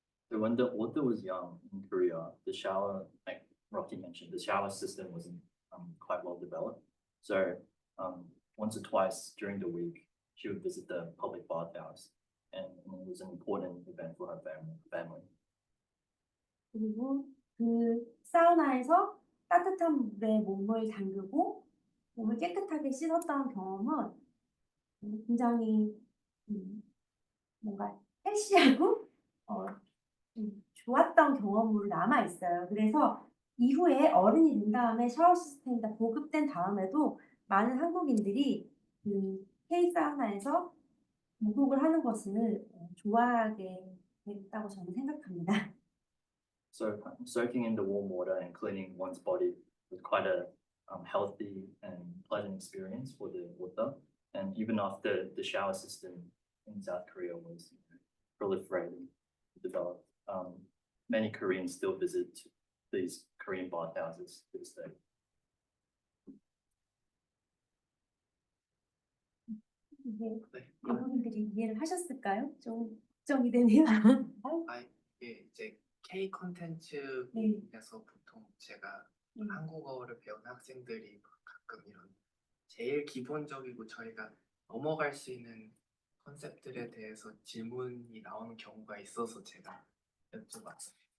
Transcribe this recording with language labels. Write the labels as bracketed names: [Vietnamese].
[English] So when the author was young in Korea, the shower, like Rocky mentioned, the shower system wasn't quite well developed. So once or twice during the week, she would visit the public bathhouse, and it was an important event for her family. [Korean] 그리고 그 사우나에서 따뜻한 물에 몸을 담그고 몸을 깨끗하게 씻었던 경험은 굉장히 뭔가 헬시하고 좋았던 경험으로 남아 있어요. 그래서 이후에 어른이 된 다음에 샤워 시스템이 다 보급된 다음에도 많은 한국인들이 그 K 사우나에서 목욕을 하는 것을 좋아하게 됐다고 저는 생각합니다. [English] So soaking in the warm water and cleaning one's body was quite a healthy and pleasant experience for the author. And even after the shower system in South Korea was proliferated, developed, many Koreans still visit these Korean bathhouses to this day. [Korean] 이게 여러분들이 이해를 하셨을까요? 좀 걱정이 되네요. 이게 이제 K 콘텐츠에서 보통 제가 한국어를 배운 학생들이 가끔 이런 제일 기본적이고 저희가 넘어갈 수 있는 컨셉들에 대해서 질문이 나오는 경우가 있어서 제가 여쭤봤어요.